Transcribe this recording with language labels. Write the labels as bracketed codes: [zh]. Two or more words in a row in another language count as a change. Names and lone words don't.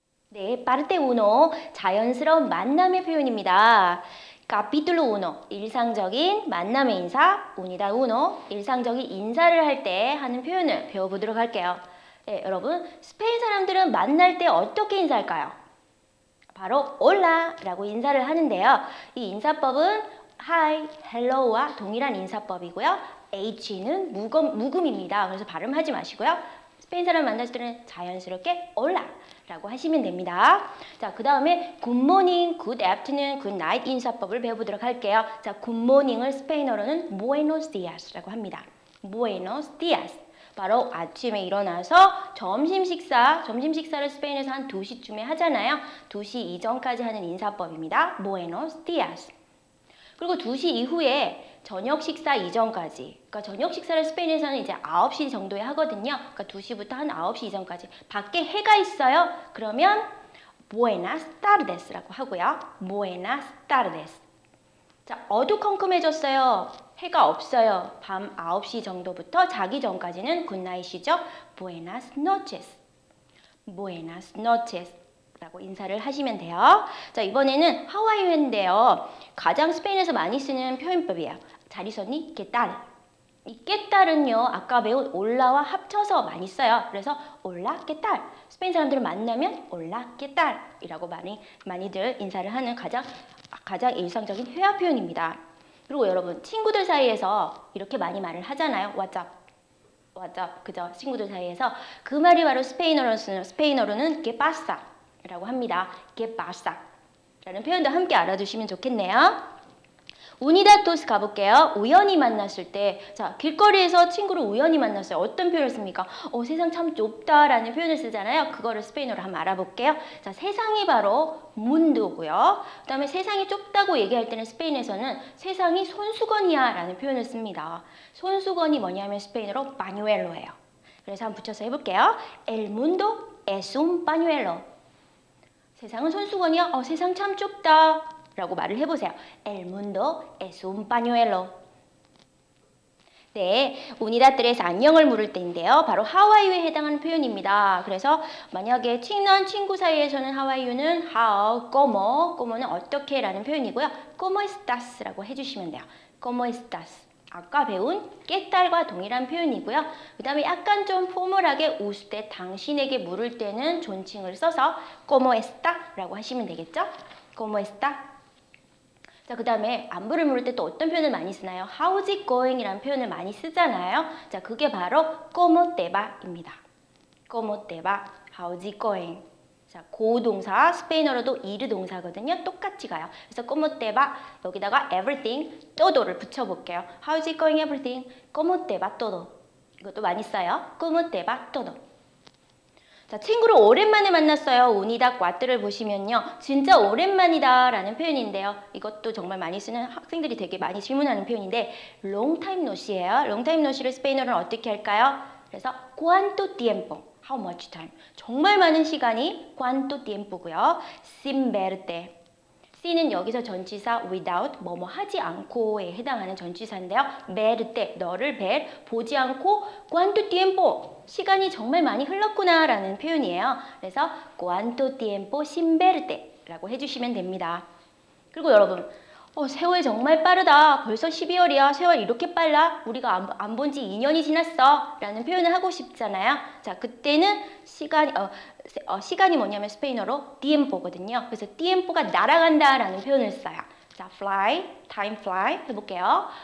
[ko] 네, [es] parte uno, [ko] 자연스러운 만남의 표현입니다. [es] capítulo uno, [ko] 일상적인 만남의 인사, [es] unidad uno, [ko] 일상적인 인사를 할 때 하는 표현을 배워보도록 할게요. 네, 여러분, 스페인 사람들은 만날 때 어떻게 인사할까요? 바로 hola 라고 인사를 하는데요. 이 인사법은 [en] hi, hello [ko] 와 동일한 인사법이고요. H는 묵음입니다. 그래서 발음하지 마시고요. 스페인 사람 만났을 때는 자연스럽게 hola 라고 하시면 됩니다. 자, 그 다음에 [en] good morning, good afternoon, good night [ko] 인사법을 배워보도록 할게요. 자, [en] good morning [ko] 을 스페인어로는 [es] buenos días [ko] 라고 합니다. [es] buenos días. [ko] 바로 아침에 일어나서 점심 식사를 스페인에서 한 2시쯤에 하잖아요. 2시 이전까지 하는 인사법입니다. [es] buenos días. [ko] 그리고 2시 이후에 저녁 식사 이전까지, 그러니까 저녁 식사를 스페인에서는 이제 9시 정도에 하거든요. 그러니까 2시부터 한 9시 이전까지. 밖에 해가 있어요. 그러면 [es] buenas tardes [ko] 라고 하고요. [es] buenas tardes. [ko] 자, 어두컴컴해졌어요. 해가 없어요. 밤 9시 정도부터 자기 전까지는 굿나잇이죠. [es] buenas noches. buenas noches. [ko] 라고 인사를 하시면 돼요. 자, 이번에는 [en] how are you [ko] 인데요. 가장 스페인에서 많이 쓰는 표현법이에요. 잘 있었니? [es] ¿Qué tal? [ko] 이 [es] ¿qué tal [ko] 은요, 아까 배운 올라와 합쳐서 많이 써요. 그래서 올라, [es] ¿qué tal? [ko] 스페인 사람들을 만나면 올라, [es] ¿qué tal? [ko] 이라고 많이들 인사를 하는 가장 일상적인 회화 표현입니다. 그리고 여러분, 친구들 사이에서 이렇게 많이 말을 하잖아요. [en] What's up? What's up? [ko] 그죠? 친구들 사이에서. 그 말이 바로 스페인어로는 [es] ¿qué pasa? [ko] 라고 합니다. [es] ¿Qué pasa? [ko] 라는 표현도 함께 알아두시면 좋겠네요. 우니다토스 가볼게요. 우연히 만났을 때, 자, 길거리에서 친구를 우연히 만났어요. 어떤 표현을 씁니까? 세상 참 좁다라는 표현을 쓰잖아요. 그거를 스페인어로 한번 알아볼게요. 자, 세상이 바로 문도고요. 그 다음에 세상이 좁다고 얘기할 때는 스페인에서는 세상이 손수건이야 라는 표현을 씁니다. 손수건이 뭐냐면 스페인어로 pañuelo예요. 그래서 한번 붙여서 해볼게요. [es] El mundo es un pañuelo. [ko] 세상은 손수건이야. 세상 참 좁다. 라고 말을 해보세요. [es] El mundo es un pañuelo. [ko] 네, unidad 3에서 안녕을 물을 때인데요. 바로 [en] how are you [ko] 에 해당하는 표현입니다. 그래서 만약에 친한 친구 사이에서는 [en] how are you [ko] 는 how, como는 어떻게 라는 표현이고요. [es] ¿Cómo estás? [ko] 라고 해주시면 돼요. [es] ¿Cómo estás? [ko] 아까 배운 [es] ¿qué tal [ko] 과 동일한 표현이고요. 그 다음에 약간 좀 포멀하게 웃을 때 당신에게 물을 때는 존칭을 써서 [es] ¿Cómo está? [ko] 라고 하시면 되겠죠? [es] ¿Cómo está? [ko] 자, 그 다음에 안부를 물을 때 또 어떤 표현을 많이 쓰나요? [en] How's it going? [ko] 이라는 표현을 많이 쓰잖아요. 자, 그게 바로 [es] ¿Cómo te va? 입니다. ¿Cómo te va? [en] How's it going? [ko] 자, 고동사, 스페인어로도 이르 동사거든요. 똑같이 가요. 그래서 [es] ¿Cómo te va? [ko] 여기다가 everything, todo를 붙여볼게요. [en] How's it going everything? [es] ¿Cómo te va todo? [ko] 이것도 많이 써요. [es] ¿Cómo te va todo? [ko] 자, 친구를 오랜만에 만났어요. 우니다 과트를 보시면요. 진짜 오랜만이다 라는 표현인데요. 이것도 정말 많이 쓰는 학생들이 되게 많이 질문하는 표현인데 [en] long time no see [ko] 예요. [en] long time no see [ko] 를 스페인어로는 어떻게 할까요? 그래서 [es] cuánto tiempo, [en] how much time. [ko] 정말 많은 시간이 [es] cuánto tiempo [ko] 고요. [es] sin verte. [ko] C는 여기서 전치사 without, 뭐뭐 하지 않고에 해당하는 전치사인데요. verte, 너를 보지 않고 [es] cuánto tiempo, [ko] 시간이 정말 많이 흘렀구나 라는 표현이에요. 그래서 [es] cuánto tiempo sin verte [ko] 라고 해주시면 됩니다. 그리고 여러분, 세월 정말 빠르다. 벌써 12월이야. 세월 이렇게 빨라? 우리가 안 본 지 2년이 지났어. 라는 표현을 하고 싶잖아요. 자, 그때는 시간이 뭐냐면 스페인어로 tiempo거든요. 그래서 tiempo가 날아간다 라는 표현을 써요. 자, [en] fly, time fly 해볼게요.